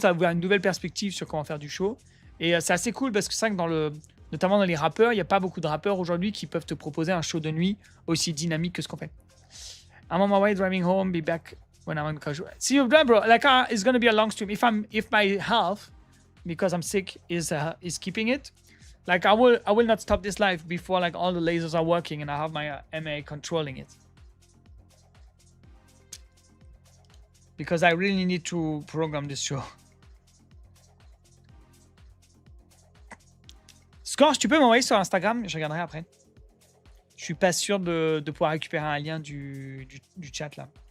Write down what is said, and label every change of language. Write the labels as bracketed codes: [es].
[fr] Ça a ouvert une nouvelle perspective sur comment faire du show. Et c'est assez cool parce que c'est vrai que notamment dans les rappeurs, il n'y a pas beaucoup de rappeurs aujourd'hui qui peuvent te proposer un show de nuit aussi dynamique que ce qu'on fait. [en] I'm on my way driving home, be back when I'm on casual. See you, bro. Like, it's gonna be a long stream. If my health, because I'm sick, is keeping it, like I will not stop this live before like all the lasers are working and I have my MA controlling it. Because I really need to program this show. [fr] Scorch, tu peux m'envoyer sur Instagram, je regarderai après. Je suis pas sûr de pouvoir récupérer un lien du chat là.